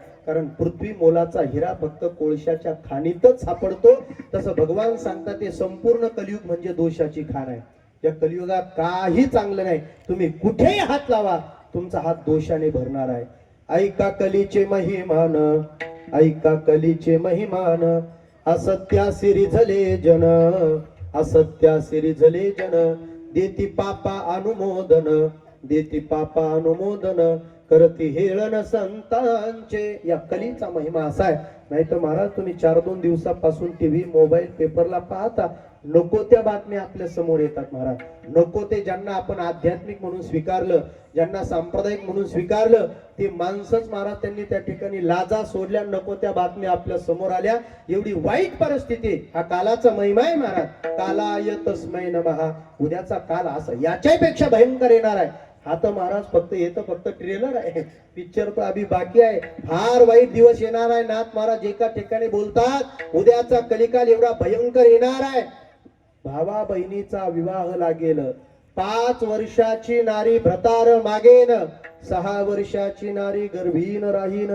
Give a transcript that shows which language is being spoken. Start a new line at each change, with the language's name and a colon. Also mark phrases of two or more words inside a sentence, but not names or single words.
Marathi: कारण पृथ्वी मोलाचा हिरा फक्त कोळशाच्या खाणीतच सापडतो. तसं भगवान सांगतात ते संपूर्ण कलियुग म्हणजे दोषाची खाण आहे. या कलियुगात काही चांगलं नाही. तुम्ही कुठेही हात लावा, तुमचा हात दोषाने भरणार आहे. ऐका कलीचे महिमान, ऐका कलीचे महिमान, असत्यासी रिझले जन, असत्यासी रिझले जन, देती पापा अनुमोदन, देती पापा अनुमोदन, करती हेळन संतांचे. या कलीचा महिमा असा आहे. नाही तर महाराज तुम्ही 4-2 दिवसापासून TV मोबाईल पेपरला पाहता नको त्या बातम्या आपल्या समोर येतात महाराज. नको ते ज्यांना आपण आध्यात्मिक म्हणून स्वीकारलं, ज्यांना सांप्रदायिक म्हणून स्वीकारलं, ते माणसंच महाराज त्यांनी त्या ठिकाणी लाजा सोडल्या. नको त्या बातम्या आपल्या समोर आल्या. एवढी वाईट परिस्थिती. हा कालाचा महिमा आहे महाराज.
Sanskrit: कालाय तस्मै नमः.
Marathi: उद्याचा काल असा याच्यापेक्षा भयंकर येणार आहे. हा तर महाराज फक्त ट्रेलर आहे. पिक्चर तर अभी बाकी आहे. फार वाईट दिवस येणार आहे. नाथ महाराज एका ठिकाणी बोलतात उद्याचा कलिकाल एवढा भयंकर येणार आहे. भावा बहिणीचा विवाह लागेल. 5 वर्षाची नारी भ्रतार मागेन, 6 वर्षाची नारी गर्भीन राहीन.